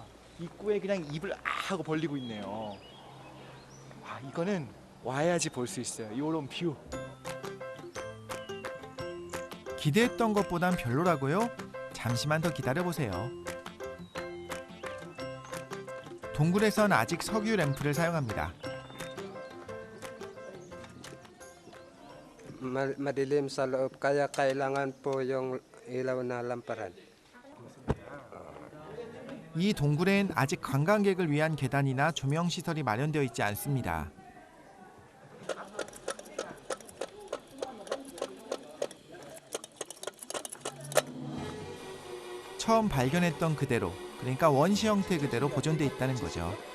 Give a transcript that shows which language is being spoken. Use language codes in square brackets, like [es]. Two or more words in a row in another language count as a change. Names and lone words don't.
[ko] 입구에 그냥 입을 하고 벌리고 있네요. 와, 이거는 와야지 볼 수 있어요. 이런 뷰. 기대했던 것보단 별로라고요? 잠시만 더 기다려보세요. 동굴에선 아직 석유 램프를 사용합니다. [tl] Madilim sa loob kaya kailangan po yung ilaw na lamparan. [ko] 이 동굴엔 아직 관광객을 위한 계단이나 조명 시설이 마련되어 있지 않습니다. 처음 발견했던 그대로, 그러니까 원시 형태 그대로 보존돼 있다는 거죠.